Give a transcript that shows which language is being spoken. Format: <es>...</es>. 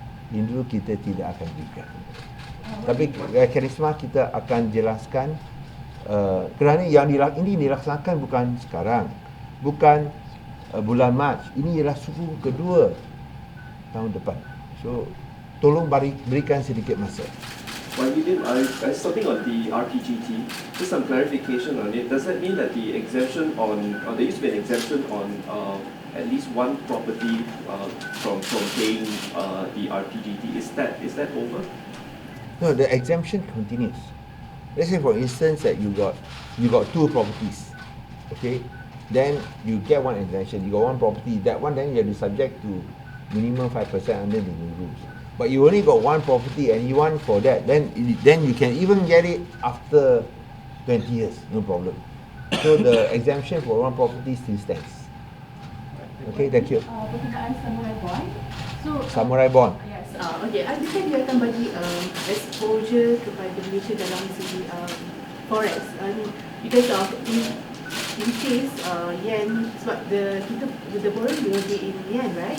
<ms>Ini dulu kita tidak akan berikan. Tapi mekanisme kita akan jelaskan kerana yang ini dilaksanakan bukan sekarang, bukan bulan Mac. Ini ialah suku kedua tahun depan. So tolong berikan sedikit masa.</ms> <en>Well, William, something on the RPGT, just some clarification on it. Does that mean that the exemption on, or there used to be an exemption on at least one property from paying the RPGT? Is that over? No, the exemption continues. Let's say, for instance, that you got two properties, okay? Then you get one exemption. You got one property. That one, then you have to subject to minimum 5% under the new rules. But you only got one property and you want for that, then you can even get it after 20 years, no problem. So the exemption for one property still stands. Okay, thank you.</en> <ms>Perkataan Samurai Bond. Samurai Bond.</ms> <en>Yes.</en> <ms>Okay, adakah dia akan bagi exposure kepada Malaysia dalam segi forex?</ms> <en>Because of in case yen,</en> <ms>sebab</ms> <en>the borrowing will be in yen, right?</en>